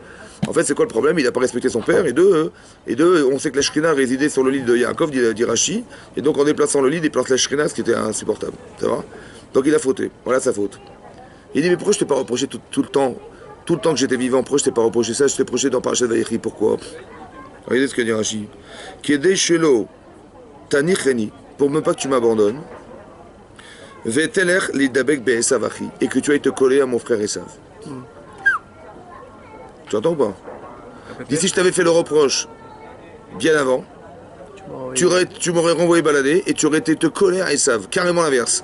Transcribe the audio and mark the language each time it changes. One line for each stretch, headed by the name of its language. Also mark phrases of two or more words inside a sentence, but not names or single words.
French: En fait, c'est quoi le problème? Il n'a pas respecté son père. Et deux, on sait que la Shekhinah résidait sur le lit de Yaakov, dit Rashi. Et donc, en déplaçant le lit, il déplace la Shekhinah, ce qui était insupportable. Ça va? Donc, il a fauté. Voilà sa faute. Il dit, mais pourquoi je t'ai pas reproché tout le temps que j'étais vivant? Pourquoi je t'ai pas reproché ça? Je t'ai reproché dans Parashat Vayechi. Pourquoi? Regardez ce que dit Rashi.
Hebrew: כדי שלא תניחני,
French: pour ne pas que tu m'abandonnes.
Hebrew: ותלך לדבק בעשו אחי,
French: et que tu ailles te coller à mon frère Esav. Tu entends ou pas? D'ici, je t'avais fait le reproche bien avant. Tu m'aurais renvoyé balader et tu aurais été te coller à Esav, carrément l'inverse.